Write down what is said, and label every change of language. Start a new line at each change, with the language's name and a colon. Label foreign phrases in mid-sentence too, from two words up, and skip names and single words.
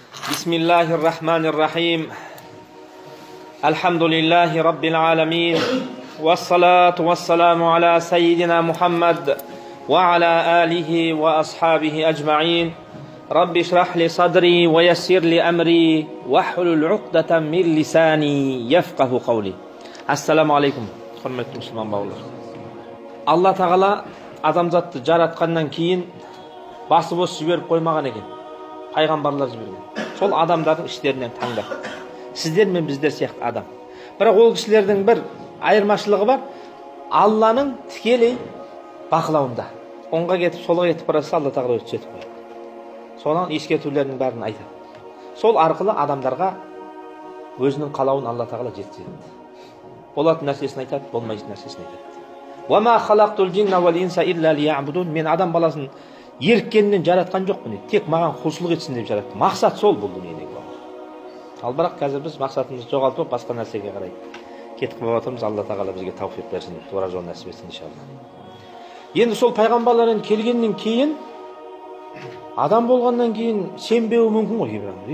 Arabic: بسم الله الرحمن الرحيم الحمد لله رب العالمين والصلاة والسلام على سيدنا محمد وعلى آله وأصحابه أجمعين رب اشرح لي صدري ويسر لي أمري واحلل عقدة من لساني يفقه قولي. السلام عليكم.
Kazakh: Құрметті мұсылман бауырлар. Алла тағала адамзатты жаратқаннан кейін басы бос жіберіп қоймаған екен. Пайғамбарлар жіберген. Сол адамдардың іштерінен таңдап. Сіздер мен біздер сияқты адам. Бірақ ол кісілердің бір айырмашылығы бар. Алланың тікелей бақылауында. Оңға кетіп, солға кетіп барса, Алла тағала өзі жетіп қояды. Содан ескертулерінің бәрін айтады. Сол арқылы адамдарға өзінің қалауын Алла тағала жеткізеді. Болатын нәрсесін айтады, болмайтын нәрсесін айтады.
Arabic: وَمَا خَلَقْتُ الْجِنَّ وَالْإِنسَ إِلَّا لِيَعْبُدُونِ.
Kazakh: Мен адам баласын еріккеннен жаратқан жоқпын. Тек маған құлшылық етсін деп жараттым. Мақсат сол бұл дүниедегі. Ал бірақ қазір біз мақсатымызды жоғалтып, басқа нәрсеге қарай кетіп қалып жатырмыз. Алла тағала бізге тауфиқ берсін, тура жол нәсіп етсін иншалла. Енді сол пайғамбарлардан келгеннен кейін, адам болғаннан кейін сенбеуі мүмкін ғой кейбір адам.